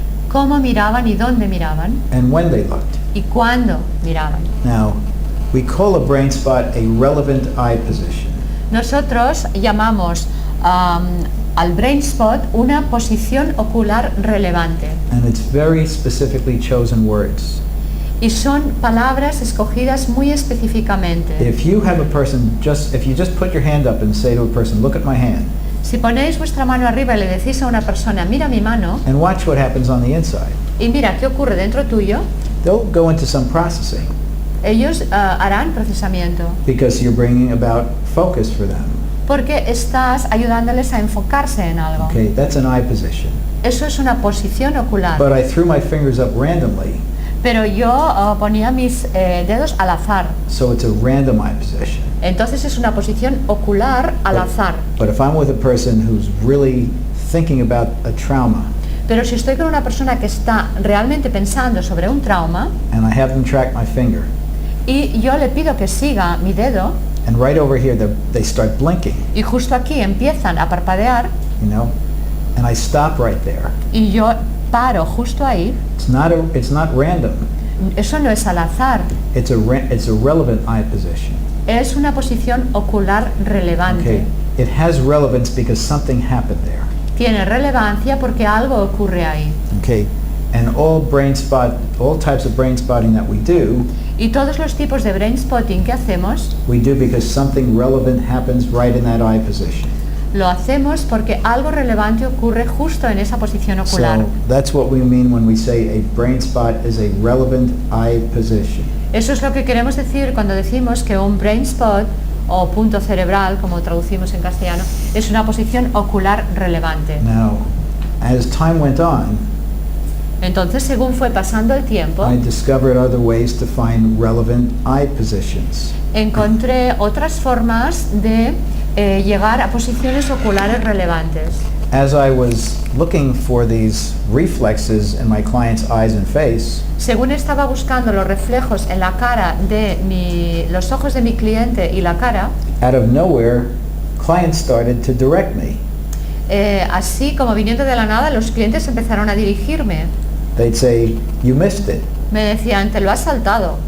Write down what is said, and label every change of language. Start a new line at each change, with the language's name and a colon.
Spanish: cómo miraban y dónde miraban,
English: and when they looked.
Spanish: y cuándo miraban.
English: Now, we call a brain spot a relevant eye position.
Spanish: Nosotros llamamos al brain spot una posición ocular relevante,
English: And it's very specifically chosen words.
Spanish: y son palabras escogidas muy específicamente.
English: If you have a person, if you just put your hand up and say to a person, look at my hand,
Spanish: Si ponéis vuestra mano arriba y le decís a una persona, mira mi mano,
English: and watch what happens on the inside,
Spanish: y mira qué ocurre dentro tuyo,
English: they'll go into some processing
Spanish: ellos harán procesamiento,
English: because you're bringing about focus for them.
Spanish: porque estás ayudándoles a enfocarse en algo.
English: Okay, that's an eye position.
Spanish: Eso es una posición ocular.
English: But I threw my fingers up randomly,
Spanish: Pero yo ponía mis dedos al azar.
English: so it's a random eye position.
Spanish: Entonces es una posición ocular al azar.
English: But if I'm with a person who's really thinking about a trauma,
Spanish: Pero si estoy con una persona que está realmente pensando sobre un trauma
English: and I have them track my finger,
Spanish: y yo le pido que siga mi dedo
English: and right over here they start blinking,
Spanish: y justo aquí empiezan a parpadear
English: you know, and I stop right there.
Spanish: y yo paro justo ahí,
English: It's not random.
Spanish: eso no es al azar,
English: It's a relevant eye position.
Spanish: es una posición ocular relevante.
English: Okay, it has relevance because something happened there.
Spanish: Tiene relevancia porque algo ocurre ahí.
English: Okay, and all types of brain spotting that we do,
Spanish: Y todos los tipos de brain spotting que hacemos,
English: we do because something relevant happens right in that eye position.
Spanish: lo hacemos porque algo relevante ocurre justo en esa posición ocular.
English: So that's what we mean when we say a brain spot is a relevant eye position.
Spanish: Eso es lo que queremos decir cuando decimos que un brain spot o punto cerebral, como traducimos en castellano, es una posición ocular relevante.
English: Now, as time went on,
Spanish: Entonces, según fue pasando el tiempo,
English: I discovered other ways to find relevant eye positions.
Spanish: encontré otras formas de llegar a posiciones oculares relevantes.
English: As I was looking for these reflexes in my client's eyes and face,
Spanish: Según estaba buscando los reflejos en la cara de los ojos de mi cliente y la cara,
English: out of nowhere, clients started to direct me.
Spanish: así como viniendo de la nada, los clientes empezaron a dirigirme.
English: They'd say, "You missed it."
Spanish: Me decían, te lo has saltado.